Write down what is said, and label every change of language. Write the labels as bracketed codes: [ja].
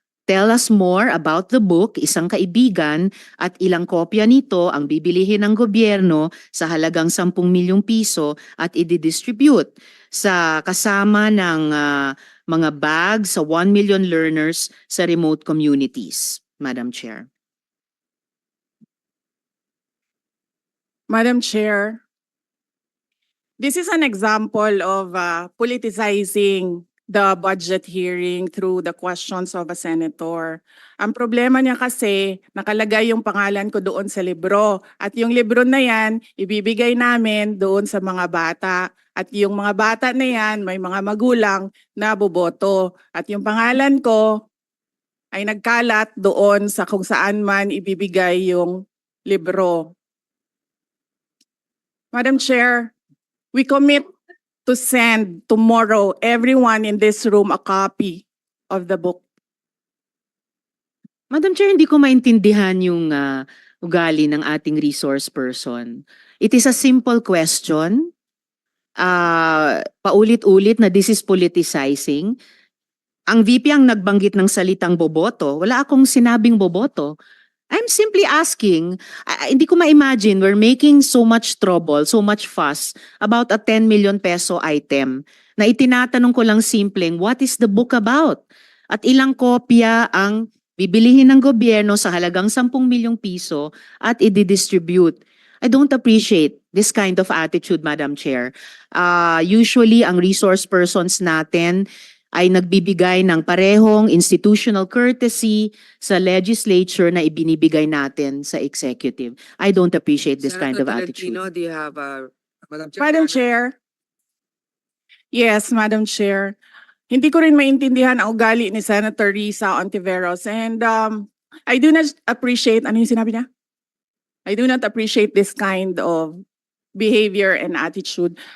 [en] Tell us more about the book, [tl] isang kaibigan, at ilang kopya nito ang bibilihin ng gobyerno sa halagang 10 milyong piso at i-distribute sa kasama ng mga bag sa 1 million learners sa remote communities, Madam Chair. [en] Madam Chair, this is an example of politicizing the budget hearing through the questions of a senator. [tl] Ang problema niya kasi, nakalagay yung pangalan ko doon sa libro. At yung libro na yan, ibibigay namin doon sa mga bata. At yung mga bata na yan, may mga magulang na boboto. At yung pangalan ko ay nagkalat doon sa kung saan man ibibigay yung libro. [en] Madam Chair, we commit to send tomorrow everyone in this room a copy of the book. [tl] Madam Chair, hindi ko maintindihan yung ugali ng ating resource person. [en] It is a simple question. [tl] Paulit-ulit na [en] this is politicizing. [tl] Ang VP ang nagbanggit ng salitang boboto. Wala akong sinabing boboto. [en] I'm simply asking, [tl] hindi ko ma-imagine [en] we're making so much trouble, so much fuss about a 10 million peso item [tl] na itinatanong ko lang simpleng, [en] what is the book about? [tl] At ilang kopya ang bibilihin ng gobyerno sa halagang 10 milyong piso at i-distribute. [en] I don't appreciate this kind of attitude, Madam Chair. [tl] Usually, ang resource persons natin ay nagbibigay ng parehong institutional courtesy sa legislature na ibinibigay natin sa executive. [en] I don't appreciate this kind of attitude. Tolentino, do you have Madam Chair? Madam Chair. Yes, Madam Chair. [tl] Hindi ko rin maintindihan ang ugali ni Senator Risa Ontiveros. [en] And I do not appreciate, [tl] ano yung sinabi niya? [en] I do not appreciate this kind of behavior and attitude.